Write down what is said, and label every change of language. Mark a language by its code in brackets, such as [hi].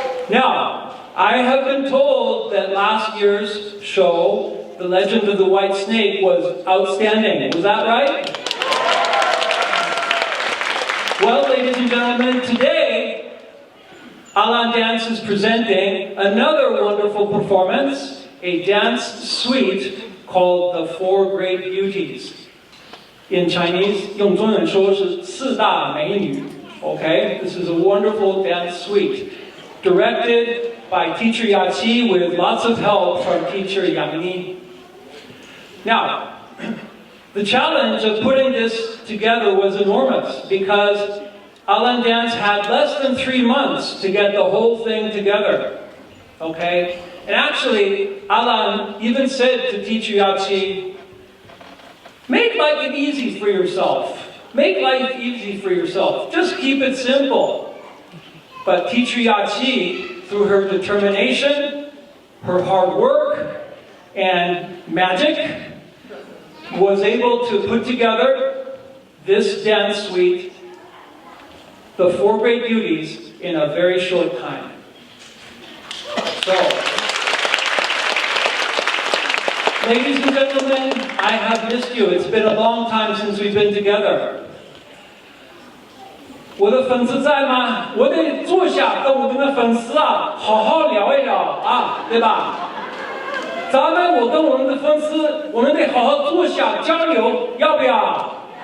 [en] Now, I have been told that last year's show, The Legend of the White Snake, was outstanding. Was that right? Well, ladies and gentlemen, today, Ah-Lan Dance is presenting another wonderful performance, a dance suite called the Four Great Beauties. In Chinese, [zh] 用中文说是四大美女. [en] Okay, this is a wonderful dance suite, directed by teacher Yachi with lots of help from teacher Yang Ni. Now, the challenge of putting this together was enormous because Ah-Lan Dance had less than 3 months to get the whole thing together. Okay? And actually, Ah-Lan even said to teacher Yachi, make life easy for yourself. Make life easy for yourself. Just keep it simple. But teacher Yachi, through her determination, her hard work, and magic, was able to put together this dance suite, the Four Great Beauties, in a very short time. So, ladies and gentlemen, I have missed you. It's been a long time since we've been together. [zh] 我的粉丝在吗？我得坐下跟我们的粉丝啊好好聊一聊啊，对吧？咱们我跟我们的粉丝，我们得好好坐下交流，要不要？